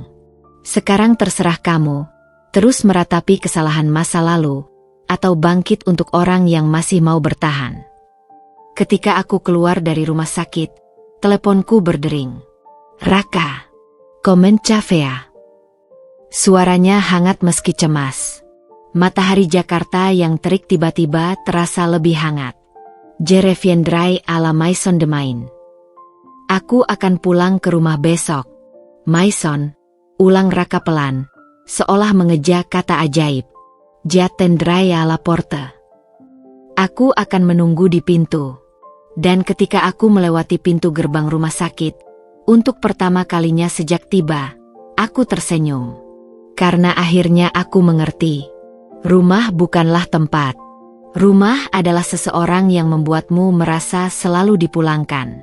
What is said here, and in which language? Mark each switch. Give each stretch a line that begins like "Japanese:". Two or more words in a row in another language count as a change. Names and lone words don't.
Indonesian: Sekarang terserah kamu, terus meratapi kesalahan masa lalu, atau bangkit untuk orang yang masih mau bertahan. Ketika aku keluar dari rumah sakit, teleponku berdering. Raka, komen Cavea. Suaranya hangat meski cemas. Matahari Jakarta yang terik tiba-tiba terasa lebih hangat.
French: Je reviendrai à la maison demain.
Indonesian: Aku akan pulang ke rumah besok. Maison, ulang Raka pelan, seolah mengeja kata ajaib.
French: J'attendrai à la porte.
Indonesian: Aku akan menunggu di pintu. Dan ketika aku melewati pintu gerbang rumah sakit, untuk pertama kalinya sejak tiba, aku tersenyum. Karena akhirnya aku mengerti. Rumah bukanlah tempat. Rumah adalah seseorang yang membuatmu merasa selalu dipulangkan.